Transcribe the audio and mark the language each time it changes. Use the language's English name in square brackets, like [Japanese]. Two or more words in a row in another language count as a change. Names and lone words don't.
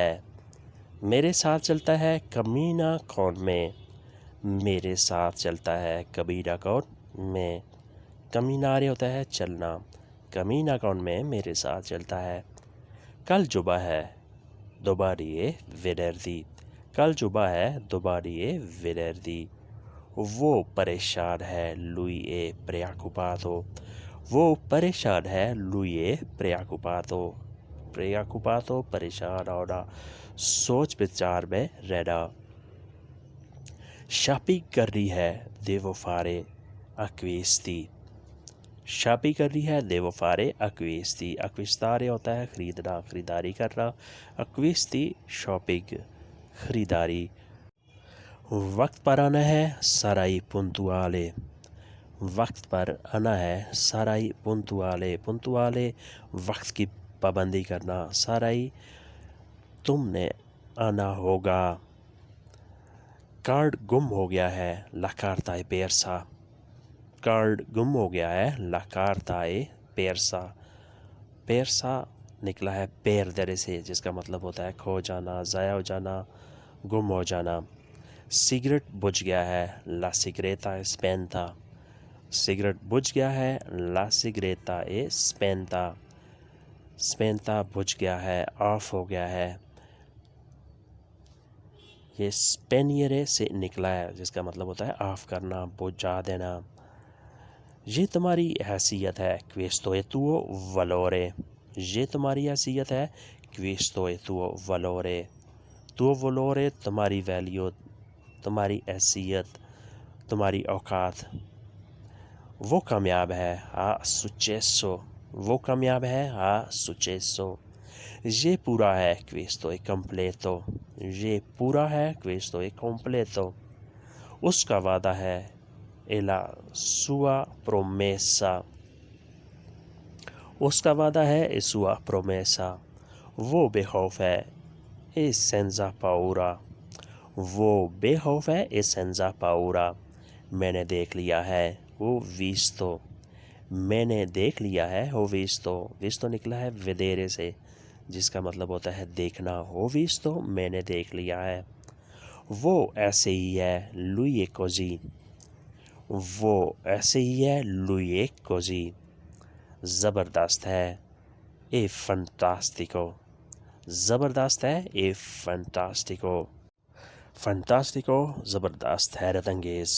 [Hindi] मेरे साथ चलता है कमीना कौन में, मेरे साथ चलता है कबीरा कौन में। कमीनारे होता है चलना, कमीना कौन में मेरे साथ चलता है। कल जुबा है दोबारिए विनर्दी, कल जुबा है दोबारिए विनर्दी। वो परेशान है [Italian] lui è preoccupato, [Hindi] वो परेशान है [Italian] lui è preoccupato, [Hindi] preoccupato परेशान होना, सोच विचार में रहना। शॉपिंग कर रही है [Italian] devo fare acquisti, [Hindi] शॉपिंग कर रही है [Italian] devo fare acquisti, [Hindi] acquistare होता है ख़रीदना, ख़रीदारी करना, acquisti शॉपिंग ख़रीदारी। वक्त पर आना है [Italian] sarai puntuale, [Hindi] वक्त पर आना है [Italian] sarai puntuale, [Hindi] puntuale वक्त की पाबंदी करना, साराई तुमने आना होगा। कार्ड गुम हो गया है [Italian] la carta è persa, [Hindi] कार्ड गुम हो गया है [Italian] la carta è persa, [Hindi] persa निकला है perdere से, जिसका मतलब होता है खो जाना, ज़ाया हो जाना, गुम हो जाना। सिगरेट बुझ गया है [Italian] la sigaretta è spenta, [Hindi] सिगरेट बुझ गया है [Italian] la sigaretta è spenta, [Hindi] spenta बुझ गया है, ऑफ हो गया है। ये spegnere से निकला है, जिसका मतलब होता है ऑफ करना, बुझा देना। ये तुम्हारी हैसियत है [Italian] questo è tuo valore, [Hindi] ये तुम्हारी हैसियत है [Italian] questo è tuo valore, tuo valore [Hindi] तुम्हारी वैल्यू, तुम्हारी हैसियत, तुम्हारी औकात। वो कामयाब है [Italian] ha successo, [Hindi] वो कामयाब है [Italian] ha successo. [Hindi] ये पूरा है [Italian] questo è completo, [Hindi] ये पूरा है [Italian] questo è completo। [Hindi] उसका वादा है [Italian] e la sua promessa, [Hindi] उसका वादा है [Italian] e sua promessa। [Hindi] वो बेखौफ है [Italian] e senza paura, [Hindi] वो बेखौफ है [Italian] e senza paura। [Hindi] मैंने देख लिया है [Italian] ho visto, [Hindi] मैंने देख लिया है [Italian] ho visto, [Hindi] visto निकला है vedere से, जिसका मतलब होता है देखना। [Italian] ho visto [Hindi] मैंने देख लिया है। वो ऐसे ही है [Italian] lui è così, [Hindi] वो ऐसे ही है [Italian] lui è così। [Hindi] ज़बरदस्त है [Italian] e fantastico, [Hindi] ज़बरदस्त है [Italian] e fantastico, [Hindi] fantastico ज़बरदस्त, हैरत अंगेज़।